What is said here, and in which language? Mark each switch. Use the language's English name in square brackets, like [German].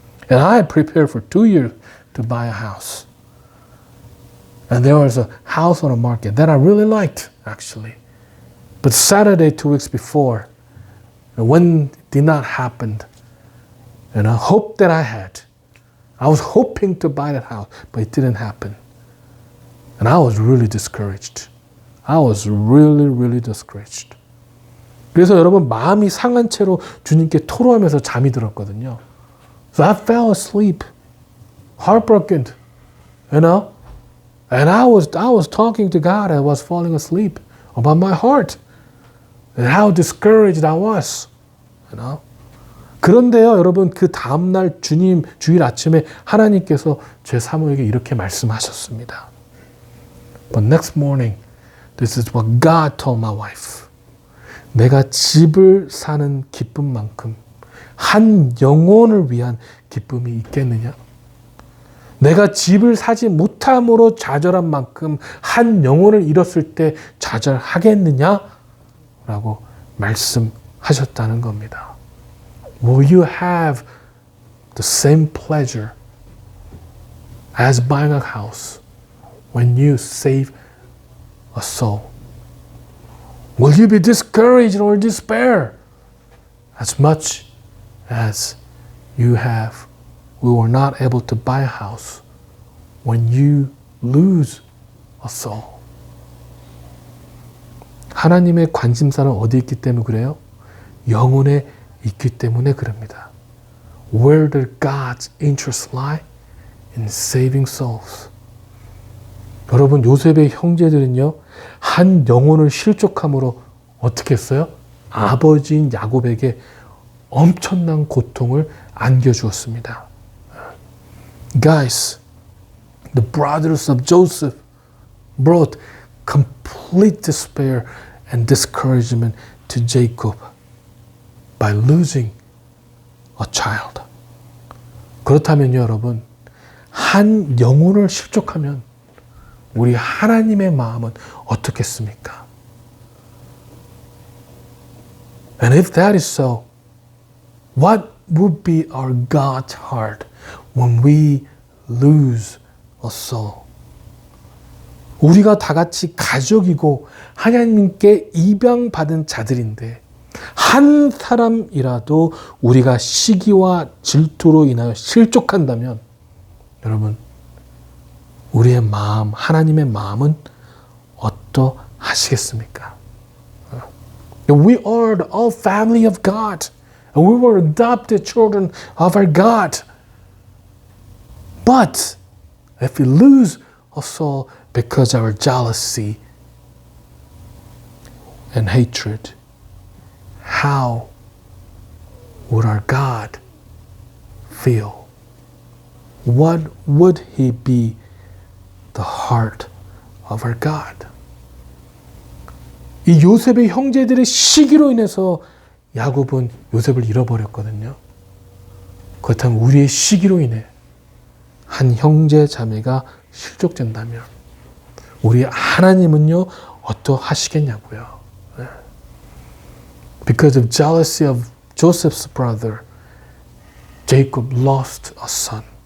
[English] And I prepared for 2 years to buy a house. And there was a house on the market that I really liked, actually. But Saturday, 2 weeks before, when it did not happen, and a hope that I had, I was hoping to buy that house, but it didn't happen. And I was really discouraged. I was really, really discouraged. [Korean] 그래서 여러분, 마음이 상한 채로 주님께 토로하면서 잠이 들었거든요. [English] So I fell asleep, heartbroken, you know. And I was talking to God. I was falling asleep about my heart and how discouraged I was, you know. [Korean] 그런데요, 여러분, 그 다음날 주일 아침에 하나님께서 제 사모에게 이렇게 말씀하셨습니다. [English] But next morning, this is what God told my wife. [Korean] 내가 집을 사는 기쁨만큼 한 영혼을 위한 기쁨이 있겠느냐? 내가 집을 사지 못함으로 좌절한 만큼 한 영혼을 잃었을 때 좌절하겠느냐? 라고 말씀하셨다는 겁니다. [English] Will you have the same pleasure as buying a house when you save a soul? Will you be discouraged or despair as much as we were not able to buy a house when you lose a soul? [Korean] 하나님의 관심사는 어디 있기 때문에 그래요? 영혼에 있기 때문에 그럽니다. [English] Where do God's interests lie? In saving souls. [Korean] 여러분, 요셉의 형제들은요, 한 영혼을 실족함으로 어떻게 했어요? 아버지인 야곱에게 엄청난 고통을 안겨주었습니다. [English] Guys, the brothers of Joseph brought complete despair and discouragement to Jacob by losing a child. [Korean] 그렇다면요, 여러분, 한 영혼을 실족하면 우리 하나님의 마음은 어떻겠습니까? [English] And if that is so, what would be our God's heart when we lose a soul? [Korean] 우리가 다 같이 가족이고 하나님께 입양받은 자들인데 한 사람이라도 우리가 시기와 질투로 인하여 실족한다면 여러분, 우리의 마음, 하나님의 마음은 어떠하시겠습니까? [English] We are all family of God. And we were adopted children of our God. But if we lose a soul because of our jealousy and hatred, how would our God feel? What would He be the heart of our God? [Korean] 이 요셉의 형제들의 시기로 인해서 야곱은 요셉을 잃어버렸거든요. 그렇다면 우리의 시기로 인해 한 형제 자매가 실족된다면 우리 하나님은요 어떠하시겠냐고요. [English] Because of jealousy of Joseph's brother, Jacob lost a son.